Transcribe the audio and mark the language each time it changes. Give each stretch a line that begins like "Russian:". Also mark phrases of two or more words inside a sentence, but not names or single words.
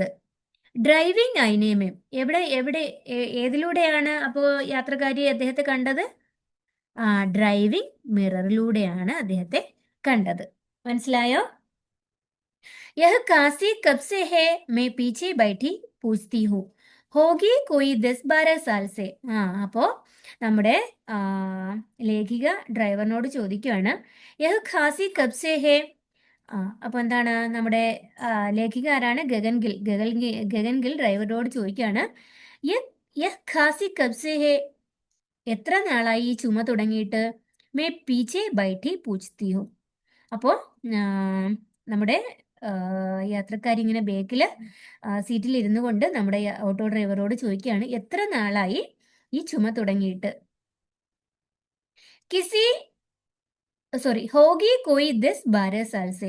Hindi: ड्राइविंग आईने में,
Malayalam: എവിടെ എവിടെ ഏതിലൂടെയാണ് അപ്പോൾ യാത്രക്കാരി അദ്ദേഹത്തെ കണ്ടത്? ഡ്രൈവിംഗ് മിററിലൂടെയാണ് അദ്ദേഹത്തെ കണ്ടത്. മനസ്സിലായോ?
Hindi: यह खाँसी कब से है मैं पीछे बैठी पूछती हूँ होगी कोई 10-12 साल से.
Malayalam: അപ്പോ നമ്മുടെ ലേഖിക ഡ്രൈവറിനോട് ചോദിക്കുകയാണ്,
Hindi: यह खाँसी कब से है.
Malayalam: അപ്പൊ എന്താണ്, നമ്മുടെ ലേഖിക ആരാണ്? ഗഗൻഗിൽ ഡ്രൈവറോട് ചോദിക്കുകയാണ്,
Hindi: यह खाँसी कब से है,
Malayalam: എത്ര നാളായി ഈ ചുമ തുടങ്ങിയിട്ട്?
Hindi: मैं पीछे बैठी पूछती हूँ.
Malayalam: അപ്പോൾ നമ്മുടെ യാത്രക്കാരി ഇങ്ങനെ ബേക്കിൽ സീറ്റിൽ ഇരുന്നു കൊണ്ട് നമ്മുടെ ഓട്ടോ ഡ്രൈവറോട് ചോദിക്കുകയാണ്, എത്ര നാളായി ഈ ചുമ തുടങ്ങിയിട്ട്?
Hindi: होगी कोई 10-12 साल से.